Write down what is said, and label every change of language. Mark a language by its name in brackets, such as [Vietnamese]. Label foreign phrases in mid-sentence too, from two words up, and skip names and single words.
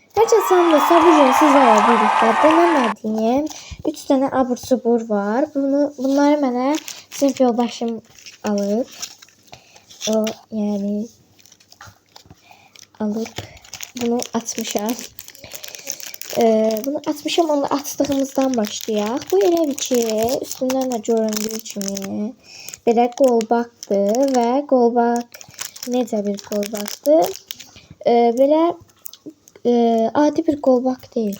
[Turkish] Gerçekten bugün sizlerle birlikte denemediğim 3 tane abur subur var. Bunları bana sınıf yoldaşım alıp yani bunu atmışam. [Azerbaijani] Bunu atmışam, onu attığımızdan başlayaq. Bu elə ki, üstündən də göründüyü kimi belə qolbaqdır və qolbaq necə bir qolbaqdır? Belə adi bir qolbaq deyil.